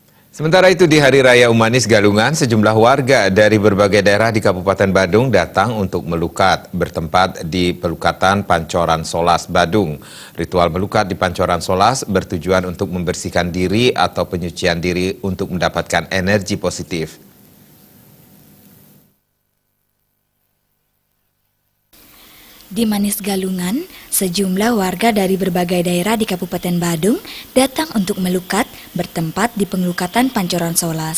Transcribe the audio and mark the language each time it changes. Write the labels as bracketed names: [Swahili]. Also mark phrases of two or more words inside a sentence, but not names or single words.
[Indonesian] Sementara itu di Hari Raya Umanis Galungan, sejumlah warga dari berbagai daerah di Kabupaten Badung datang untuk melukat, bertempat di Pelukatan Pancoran Solas, Badung. Ritual melukat di Pancoran Solas bertujuan untuk membersihkan diri atau penyucian diri untuk mendapatkan energi positif. Di Manis Galungan, sejumlah warga dari berbagai daerah di Kabupaten Badung datang untuk melukat, bertempat di Pelukatan Pancoran Solas.